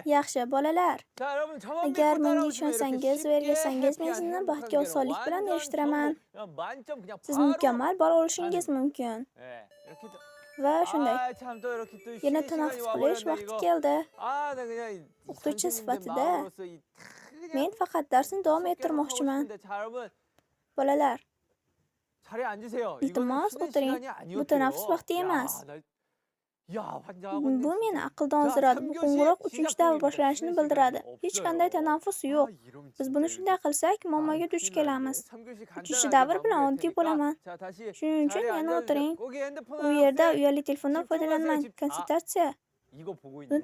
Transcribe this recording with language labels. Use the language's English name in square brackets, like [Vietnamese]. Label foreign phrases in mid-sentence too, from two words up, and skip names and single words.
[Uzbek] Yaxshi, bolalar. [Korean] 자, 여러분 저만 [Uzbek] Agar [Korean] 믿고 [Uzbek] menga [Korean] 따라오시면 [Uzbek] ishonsangiz [Korean] 이렇게 [Uzbek] va ergashsangiz, [Korean] 쉽게 [Uzbek] men sizni [Korean] 행복한 [Uzbek] baxtga [Korean] 관계로 [Uzbek] osonlik bilan [Korean] 완전 [Uzbek] erishtiraman. [Korean] 성공, 그냥 만점 그냥 [Uzbek] Siz [Korean] 바로 [Uzbek] mukammal bola olishingiz mumkin. [Korean] 예, 이렇게 또 [Uzbek] Va shunday. [Korean] 참 또 이렇게 또 [Uzbek] Yana [Korean] 쉬는 시간이 [Uzbek] tanaffus qilish [Korean] 와버렸네 [Uzbek] vaqti [Korean] 이거. [Uzbek] keldi. [Korean] 나 그냥 이 [Uzbek] O'qituvchi [Korean] 선생님들 [Uzbek] sifatida [Korean] 마음으로서 이 그냥 [Uzbek] men faqat darsni davom [Korean] 속개서 하고 [Uzbek] ettirmoqchiman. [Korean] 싶은데, 자, 여러분 [Uzbek] Bolalar, [Korean] 자리에 앉으세요. 이거는 [Uzbek] iltimos [Korean] 쉬는 [Uzbek] o'tiring. [Korean] 시간이 아니었대요. [Uzbek] Bu tanaffus vaqti emas. [Korean] 야, 환장하고 [Uzbek] Bu [Korean] 있네, [Uzbek] meni [Korean] 진짜. [Uzbek] aqldan [Korean] 자, [Uzbek] ozdiradi. Bu [Korean] 3교시 [Uzbek] qo'ng'iroq 3-chi [Korean] 시작 [Uzbek] davr [Korean] 중입니다. [Uzbek] boshlanishini [Korean] 쉬는 [Uzbek] bildiradi. [Korean] 시간이 [Uzbek] Hech [Korean] 없어요. [Uzbek] qanday tanaffus yo'q. [Korean] 이러면 [Uzbek] Biz [Korean] 진짜 [Uzbek] buni [Korean] 이거 [Uzbek] shunday qilsak, muammoga duch [Korean] 큰일 [Uzbek] kelamiz. [Korean] 나는데. 3교시 [Uzbek] 3-chi [Korean] 간단하게 [Uzbek] davr bilan [Korean] 마무리할 [Uzbek] oddiy [Korean] 테니까. [Uzbek] bo'laman. [Korean] 자, 다시 [Uzbek] Shuning uchun [Korean] 자리에 [Uzbek] yana [Korean] 앉아주세요. [Uzbek] o'tiring. [Korean] 거기 핸드폰 [Uzbek] U yerda [Korean] 하나 [Uzbek] uyali telefondan [Korean] 집중하세요, [Uzbek] foydalanmang. [Korean] 집. [Uzbek] Konsultatsiya. [Korean] 이거 보고 있는